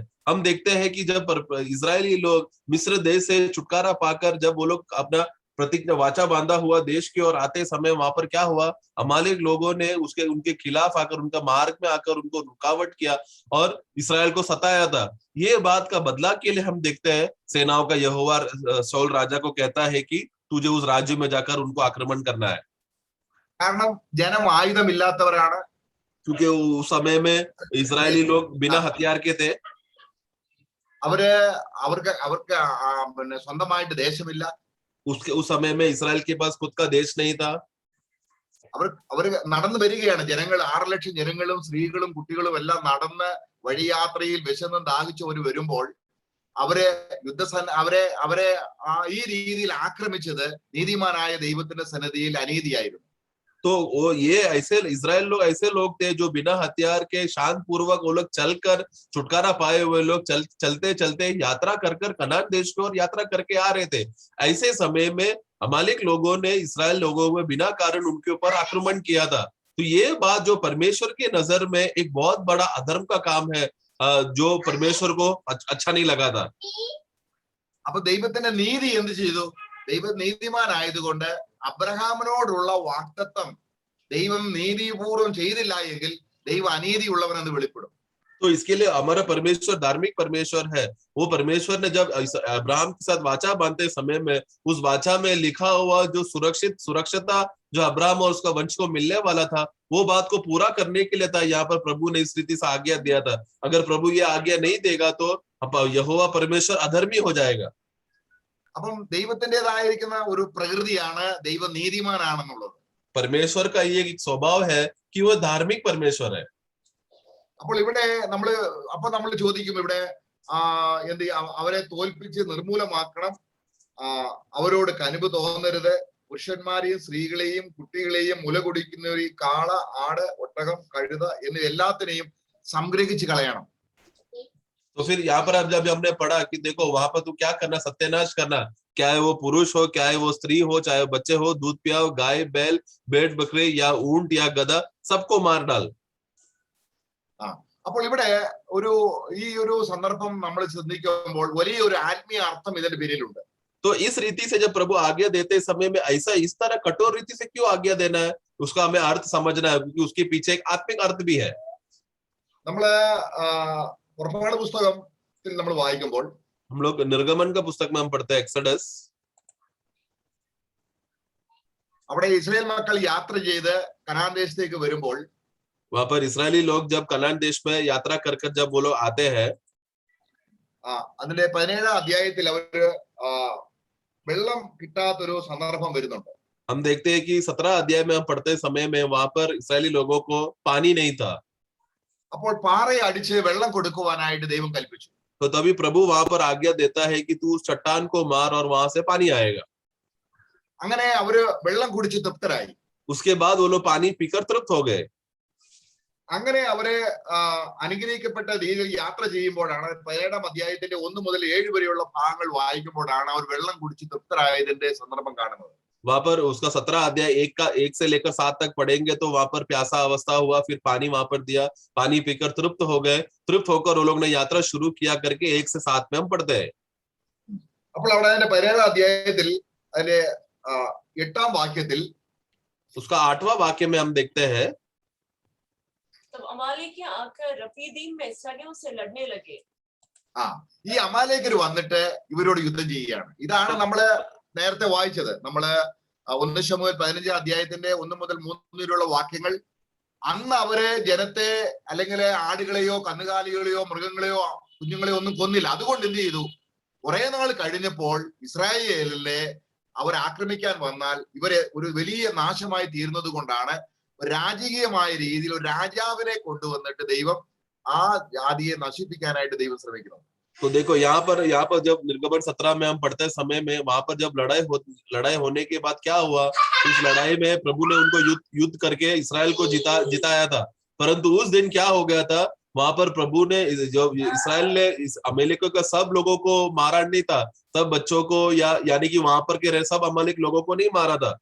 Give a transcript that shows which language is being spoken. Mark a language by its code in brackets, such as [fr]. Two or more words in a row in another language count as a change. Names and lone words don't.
[hi] हम देखते हैं कि जब इजरायली लोग मिस्र देश से छुटकारा पाकर जब वो लोग अपना प्रतिज्ञा वाचा बांधा हुआ देश की ओर आते समय वहां पर क्या हुआ, अमालेक लोगों ने उनके खिलाफ आकर, उनका मार्ग में आकर उनको रुकावट किया और इसराइल को सताया था। ये बात का बदला के लिए हम देखते हैं सेनाओं का यहोवा शाऊल राजा को कहता है कि तुझे उस राज्य में जाकर उनको आक्रमण करना है। [ml] കാരണം ജനം ആയുധമില്ലാത്തവരാണ്. [hi] क्योंकि उस समय में इजरायली लोग बिना हथियार के थे, [ml] അവർക്ക് പിന്നെ സ്വന്തമായിട്ട് ദേശമില്ല. [hi] उस समय में इसराइल के पास खुद का देश नहीं था। [ml] അവർ നടന്നു വരികയാണ്. ജനങ്ങൾ 6 ലക്ഷം ജനങ്ങളും സ്ത്രീകളും കുട്ടികളും എല്ലാം നടന്ന് വഴിയാത്രയിൽ വിശന്നും ദാഹിച്ചു അവർ വരുമ്പോൾ അവരെ ഈ രീതിയിൽ ആക്രമിച്ചത് നീതിമാനായ ദൈവത്തിന്റെ സന്നിധിയിൽ അനീതിയായിരുന്നു. [hi] तो वो ये ऐसे इजराइल लोग ऐसे लोग थे जो बिना हथियार के शांत पूर्वक वो लोग चलकर छुटकारा पाए हुए लोग चलते चलते यात्रा कर कनान देश की ओर यात्रा करके आ रहे थे। ऐसे समय में अमालेक लोगों ने इस्राएल लोगों में बिना कारण उनके ऊपर आक्रमण किया था। तो ये बात जो परमेश्वर के नजर में एक बहुत बड़ा अधर्म का काम है, जो परमेश्वर को अच्छा नहीं लगा था। [ml] അപ്പൊ ദൈവത്തിന്റെ നീതി എന്ത് ചെയ്തു? ദൈവം നീതിമാനായതുകൊണ്ട് അബ്രഹാമിനോടുള്ള വാഗ്ദത്തം ദൈവം നീതിപൂർവം ചെയ്തില്ല എങ്കിൽ ദൈവം അനീതിയുള്ളവനെന്ന് വെളിപ്പെടും. [hi] तो इसके लिए हमारा परमेश्वर धार्मिक परमेश्वर है। वो परमेश्वर ने जब अब्राहम के साथ वाचा बांधते समय में उस वाचा में लिखा हुआ जो सुरक्षितता जो अब्राहम और उसका वंश को मिलने वाला था, वो बात को पूरा करने के लिए था। यहाँ पर प्रभु ने इस रीति से आज्ञा दिया था। अगर प्रभु ये आज्ञा नहीं देगा तो यहोवा परमेश्वर अधर्मी हो जाएगा। [ml] അപ്പം ദൈവത്തിൻ്റെതായിരിക്കുന്ന ഒരു പ്രകൃതിയാണ് ദൈവം നീതിമാനാണെന്നുള്ളത്. [hi] परमेश्वर का ये एक स्वभाव है कि वो धार्मिक परमेश्वर है। [ml] അപ്പോൾ ഇവിടെ നമ്മൾ ചോദിക്കും, ഇവിടെ എന്ത് അവരെ തോൽപ്പിച്ച് നിർമൂലമാക്കണം, അവരോട് കനിവ് തോന്നരുത്, പുരുഷന്മാരെയും സ്ത്രീകളെയും കുട്ടികളെയും മുല കുടിക്കുന്നവർ, കാള, ആട്, ഒട്ടകം, കഴുത എന്നിവ എല്ലാത്തിനെയും സംഗ്രഹിച്ച് കളയണം. [hi] तो फिर यहाँ पर अब जब हमने पढ़ा कि देखो वहां पर तू क्या करना, सत्यानाश करना, क्या है वो पुरुष हो, क्या है वो स्त्री हो, चाहे वो बच्चे हो, दूध पियाओ, गाय बैल भेड़ बकरे या ऊंट या गधा, सबको मार डाल। [ml] അപ്പോൾ ഇവിടെ ഈ ഒരു സന്ദർഭം നമ്മൾ ശ്രദ്ധിക്കുമ്പോൾ വലിയൊരു ആത്മീയ അർത്ഥം ഇതിന്റെ പിന്നിലുണ്ട്. [hi] तो इस रीति से जब प्रभु आज्ञा देते समय में ऐसा इस तरह कठोर रीति से क्यों आज्ञा देना है, उसका हमें अर्थ समझना है, क्योंकि उसके पीछे एक आत्मिक अर्थ भी है। [ml] നമ്മള് പുറപ്പാട് പുസ്തകത്തിൽ നമ്മൾ വായിക്കുമ്പോൾ, [hi] हम लोग निर्गमन का पुस्तक में हम पढ़ते हैं एक्सोडस, [ml] അവിടെ ഇസ്രായേൽ മക്കൾ യാത്ര ചെയ്ത് കനാൻ ദേശത്തേക്ക് വരുമ്പോൾ, [hi] वहां पर इस्राएली लोग जब कनान देश में यात्रा कर जब वो लोग आते हैं, [ml] അതിന്റെ 17ാം അധ്യായത്തിൽ അവര് വെള്ളം കിട്ടാത്തൊരു സന്ദർഭം വരുന്നുണ്ട്. [hi] हम देखते हैं कि 17 अध्याय में हम पढ़ते समय में वहां पर इस्राएली लोगों को पानी नहीं था। [ml] അപ്പോൾ പാറയെ അടിച്ച് വെള്ളം കൊടുക്കുവാനായിട്ട് ദൈവം കൽപ്പിച്ചു. [hi] तो तभी प्रभु वहां पर आज्ञा देता है कि तू उस चट्टान को मार और वहां से पानी आएगा। [ml] അങ്ങനെ അവര് വെള്ളം കുടിച്ച് തൃപ്തരായി. [hi] उसके बाद वो लोग पानी पीकर तृप्त हो गए। [ml] അങ്ങനെ അവരെ അനുഗ്രഹിക്കപ്പെട്ട രീതിയിൽ യാത്ര ചെയ്യുമ്പോഴാണ് 17-ാം അധ്യായത്തിന്റെ 1 മുതൽ 7 വരെയുള്ള ഭാഗങ്ങൾ വായിക്കുമ്പോഴാണ് അവർ വെള്ളം കുടിച്ച് തൃപ്തരായതിന്റെ സന്ദർഭം കാണുന്നത്. [hi] वहां पर उसका 17 अध्याय 1 से लेकर 7 तक पढ़ेंगे तो वहां पर प्यासा अवस्था हुआ, फिर पानी वहां पर दिया, पानी पीकर तृप्त हो गए, तृप्त होकर वो लोग ने यात्रा शुरू किया करके 1 से 7 में हम पढ़ते हैं. [ml] അപ്പോൾ അവിടെ അതിന്റെ 17-ാം അധ്യായത്തിൽ അതിന്റെ 8-ാം വാക്യത്തിൽ [hi] उसका 8वां वाक्य में हम देखते हैं, तब अमालेकियां आकर रफीदीम में इसराइलियों से लड़ने लगे. [ml] ഈ അമാലേക്കർ വന്നിട്ട് ഇവരോട് യുദ്ധം ചെയ്യുകയാണ്. ഇതാണ് നമ്മള് നേരത്തെ വായിച്ചത്. നമ്മള് 1 ശമൂവേൽ 15-ാം അധ്യായത്തിന്റെ 1 മുതൽ 3 വരെയുള്ള വാക്യങ്ങൾ. അന്ന് അവര് ജനത്തെ അല്ലെങ്കിൽ ആടുകളെയോ കന്നുകാലികളെയോ മൃഗങ്ങളെയോ കുഞ്ഞുങ്ങളെയോ ഒന്നും കൊന്നില്ല. അതുകൊണ്ട് എന്ത് ചെയ്തു? കുറെ നാൾ കഴിഞ്ഞപ്പോൾ ഇസ്രായേലിലെ അവർ ആക്രമിക്കാൻ വന്നാൽ ഇവരെ ഒരു വലിയ നാശമായി തീർന്നത് കൊണ്ടാണ് രാജകീയമായ രീതിയിൽ ഒരു രാജാവിനെ കൊണ്ടുവന്നിട്ട് ദൈവം ആ ജാതിയെ നശിപ്പിക്കാനായിട്ട് ദൈവം ശ്രമിക്കുന്നത്. [hi] तो देखो यहाँ पर जब निर्गमन 17 में हम पढ़ते समय में वहां पर जब लड़ाई होने के बाद क्या हुआ, इस लड़ाई में प्रभु ने उनको युद्ध करके इसराइल को जिताया था. परंतु उस दिन क्या हो गया था, वहां पर प्रभु ने जो इसराइल ने इस अमेलेकियों का सब लोगों को मारा नहीं था, सब बच्चों को यानी कि वहां पर के सब अमेलेक लोगों को नहीं मारा था.